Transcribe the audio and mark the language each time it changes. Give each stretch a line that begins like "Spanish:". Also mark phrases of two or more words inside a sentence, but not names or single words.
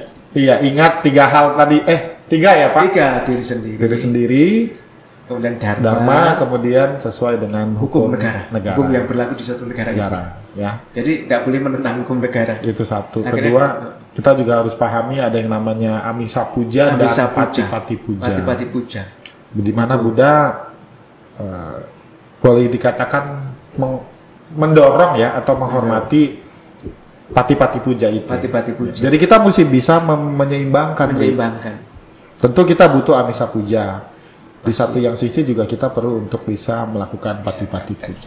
Indonesian: Iya, ingat 3 hal tadi. 3 ya Pak? tiga diri sendiri, Diri sendiri, kemudian dharma, dharma, kemudian sesuai dengan hukum negara. Hukum yang berlaku di suatu negara, negara, ya. Jadi tidak boleh menentang hukum negara. Itu satu. Akhirnya- Kedua, kita juga harus pahami ada yang namanya
Pali: Amisa Puja
Indonesian: dan
Pali: Amisa puja. Patipati Puja. Patipati puja.
Indonesian: Di mana Buddha boleh dikatakan mendorong ya atau menghormati
Pali: Patipati Puja
Indonesian: itu.
Pali: Patipati puja.
Indonesian: Jadi kita mesti bisa menyeimbangkan. Menyeimbangkan. Tentu kita butuh
Pali: Amisa Puja.
Indonesian: Di satu yang sisi juga kita perlu untuk bisa melakukan
Pali: Patipati Puja.